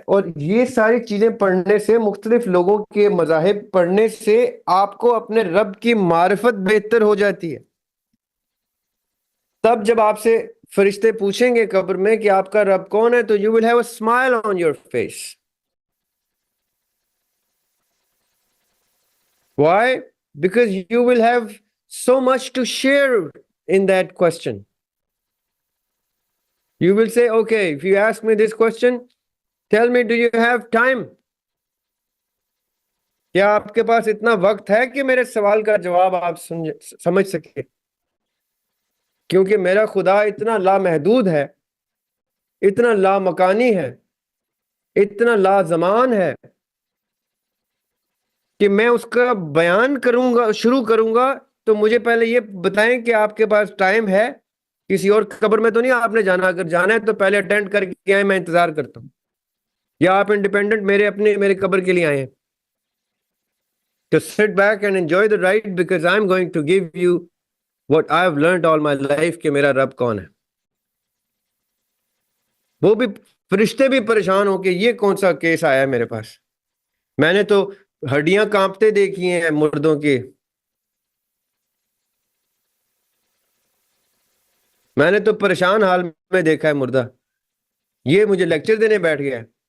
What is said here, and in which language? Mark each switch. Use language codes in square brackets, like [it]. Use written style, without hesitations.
[ur] اور یہ ساری چیزیں پڑھنے سے، مختلف لوگوں کے مذاہب پڑھنے سے آپ کو اپنے رب کی معرفت بہتر ہو جاتی ہے. تب جب آپ سے فرشتے پوچھیں گے قبر میں کہ آپ کا رب کون ہے، تو [en] you will have a smile on your face. Why? Because you will have so much to share in that question. You will say, okay, if you ask me this question, tell me, do you have time? [ur] کیا آپ کے پاس اتنا وقت ہے کہ میرے سوال کا جواب آپ سمجھ سکیں؟ کیونکہ میرا خدا اتنا لامحدود ہے، اتنا لامکانی ہے، اتنا لازمان ہے کہ میں اس کا بیان شروع کروں گا تو مجھے پہلے یہ بتائیں کہ آپ کے پاس ٹائم ہے. کسی اور قبر میں تو نہیں آپ نے جانا، اگر جانا ہے تو پہلے اٹینڈ کر کے آئے، میں انتظار کرتا ہوں. یا آپ انڈیپینڈنٹ میرے قبر کے لیے آئے ہیں تو [en] sit back and enjoy the ride because I'm going to give you what I've learned all my life [ur] کہ میرا رب کون ہے. وہ بھی فرشتے بھی پریشان ہو کہ یہ کون سا کیس آیا ہے میرے پاس. میں نے تو ہڈیاں کانپتے دیکھی ہیں مردوں کی، میں نے تو پریشان حال میں دیکھا ہے مردہ، یہ مجھے لیکچر دینے بیٹھ گیا ہے.